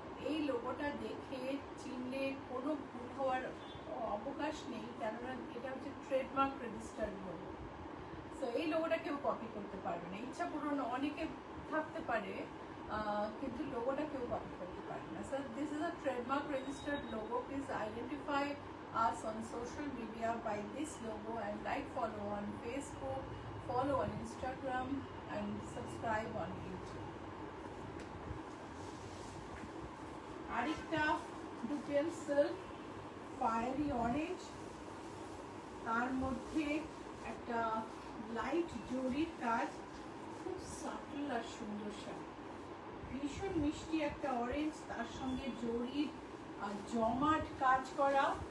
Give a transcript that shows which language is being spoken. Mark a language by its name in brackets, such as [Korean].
[Bangla] এই লোগোটা দেখে চিনলে কোনো ভুল হওয়ার অবকাশ নেই, কেননা এটা হচ্ছে ট্রেডমার্ক রেজিস্টার্ড লোগো। সো এই লোগোটা কেউ কপি করতে পারবে না। ইচ্ছা পূরণ অনেকে থাকতে পারে, কিন্তু লোগোটা কেউ কপি করতে পারে না। [English] So this is a trademark registered logo. Please identify us on social media by this logo and like, follow on Facebook, follow on Instagram, and subscribe on YouTube. [Bangla] আরেকটা ডুপিয়ান সিল্ক, ফায়ারি অরেঞ্জ, তার মধ্যে একটা light জরির কাজ, খুব subtle আর সুন্দর শাড়ি, ভীষণ মিষ্টি একটা অরেঞ্জ, তার সঙ্গে জরির জমাট কাজ করা।